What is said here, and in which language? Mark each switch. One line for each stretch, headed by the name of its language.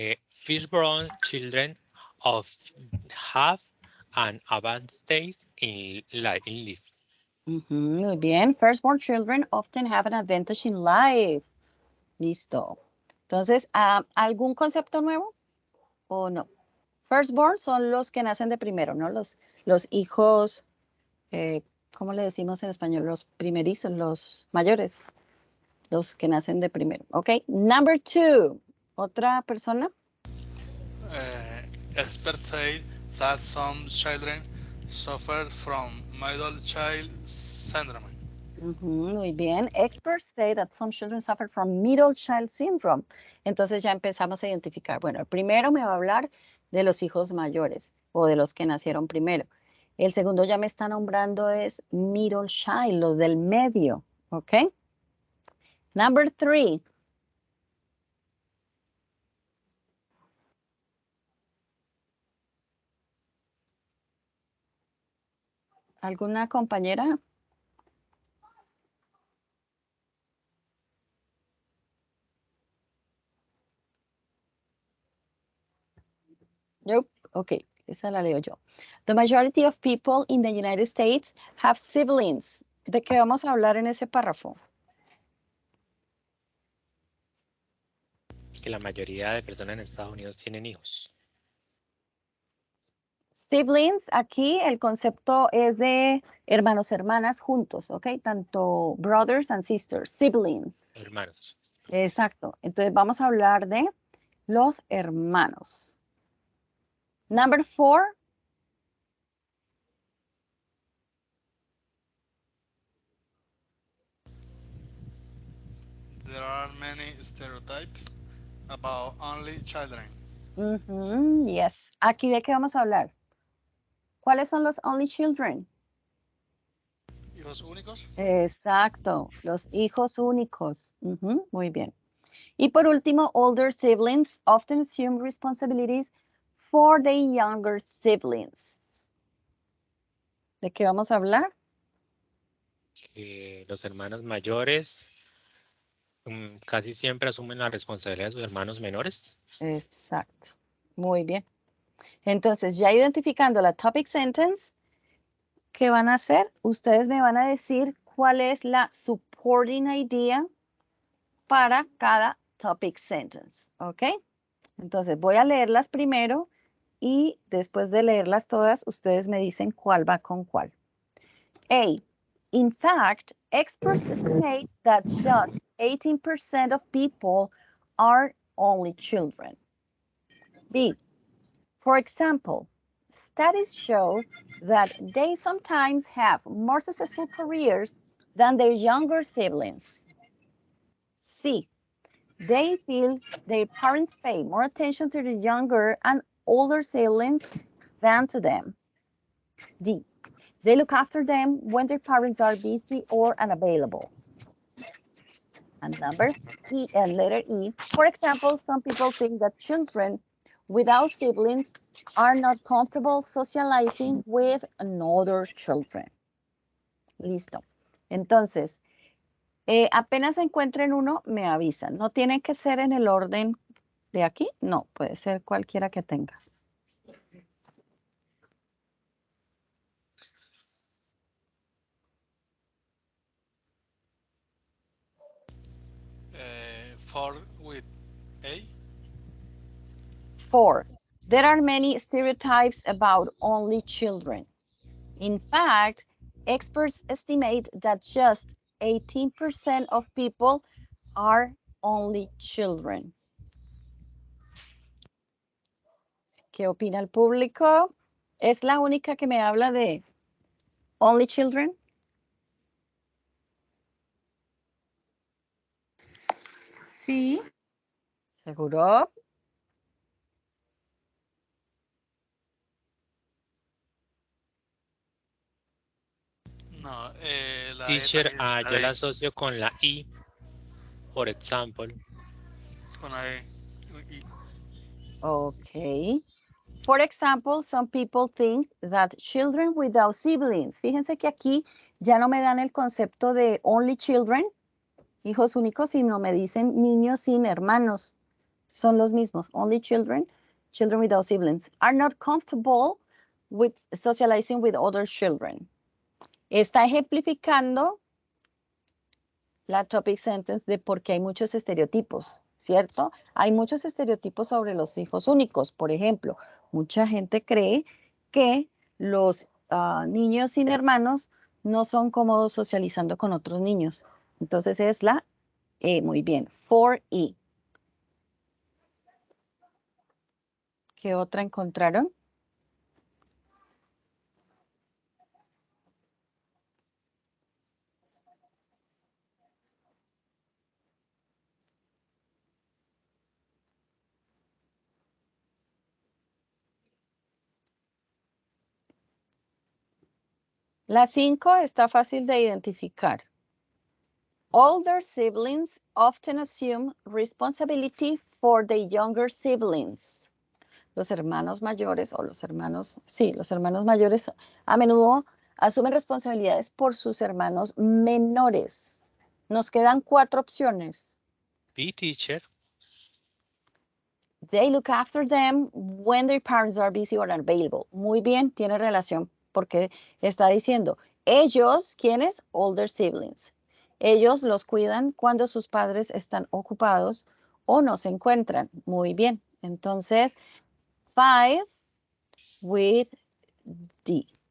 English: Firstborn children have an advanced stage in life.
Spanish: Muy bien.
English: Firstborn children often have an advantage in life.
Spanish: Listo. Entonces, ¿algún concepto nuevo o no? Firstborn son los que nacen de primero, ¿no? Los hijos, ¿cómo le decimos en español? Los primerizos, los mayores, los que nacen de primero. ¿Ok?
English: Number 2.
Spanish: ¿Otra persona?
English: Experts say that some children suffer from middle child syndrome.
Spanish: Muy bien.
English: Experts say that some children suffer from middle child syndrome.
Spanish: Entonces ya empezamos a identificar. Bueno, el primero me va a hablar de los hijos mayores o de los que nacieron primero. El segundo ya me está nombrando es middle child, los del medio.
English: ¿Ok? Number 3.
Spanish: ¿Alguna compañera? Nope. Ok, esa la leo yo.
English: The majority of people in the United States have siblings.
Spanish: ¿De qué vamos a hablar en ese párrafo? Que la mayoría de personas en Estados Unidos tienen hijos. Siblings, aquí el concepto es de hermanos, hermanas juntos, ¿ok? Tanto
English: brothers and sisters, siblings.
Spanish: Hermanos. Exacto. Entonces vamos a hablar de los hermanos.
English: Number 4. There are many stereotypes about only children. Yes.
Spanish: ¿Aquí de qué vamos a hablar? ¿Cuáles son los only children? Hijos únicos. Exacto, los hijos únicos. Muy bien. Y por último,
English: older siblings often assume responsibilities for the younger siblings.
Spanish: ¿De qué vamos a hablar? Los hermanos mayores casi siempre asumen la responsabilidad de sus hermanos menores. Exacto. Muy bien. Entonces, ya identificando la topic sentence, ¿qué van a hacer? Ustedes me van a decir cuál es la supporting idea para cada topic sentence. ¿Ok? Entonces, voy a leerlas primero y después de leerlas todas, ustedes me dicen cuál va con cuál. A.
English: In fact, experts state that just 18% of people are only children. B. For example, studies show that they sometimes have more successful careers than their younger siblings. C. They feel their parents pay more attention to the younger and older siblings than to them. D. They look after them when their parents are busy or unavailable. And letter E, for example, some people think that children without siblings are not comfortable socializing with other children.
Spanish: Listo. Entonces, apenas encuentren uno, me avisan. No tiene que ser en el orden de aquí, no, puede ser cualquiera que tenga.
English: 4 with A. 4. There are many stereotypes about only children. In fact, experts estimate that just 18% of people are only children.
Spanish: ¿Qué opina el público? ¿Es la única que me habla de only children? Sí. ¿Seguro? No, la
English: Teacher,
Spanish: E también, yo la D, asocio con la I, por ejemplo. con la E. Y-
English: Okay. For example, some people think that children without siblings.
Spanish: Fíjense que aquí ya no me dan el concepto de only children, hijos únicos, sino me dicen niños sin hermanos. Son los mismos.
English: Only children, children without siblings, are not comfortable with socializing with other children.
Spanish: Está ejemplificando la topic sentence de por qué hay muchos estereotipos, ¿cierto? Hay muchos estereotipos sobre los hijos únicos. Por ejemplo, mucha gente cree que los niños sin hermanos no son cómodos socializando con otros niños. Entonces es la E, muy bien, 4E. ¿Qué otra encontraron? La 5 está fácil de identificar.
English: Older siblings often assume responsibility for the younger siblings.
Spanish: Los hermanos mayores o los hermanos mayores a menudo asumen responsabilidades por sus hermanos menores. Nos quedan 4 opciones.
English: B, teacher. They look after them when their parents are busy or unavailable.
Spanish: Muy bien, tiene relación porque está diciendo, ellos, ¿quiénes?
English: Older siblings.
Spanish: Ellos los cuidan cuando sus padres están ocupados o no se encuentran. Muy bien. Entonces,
English: 5 with D.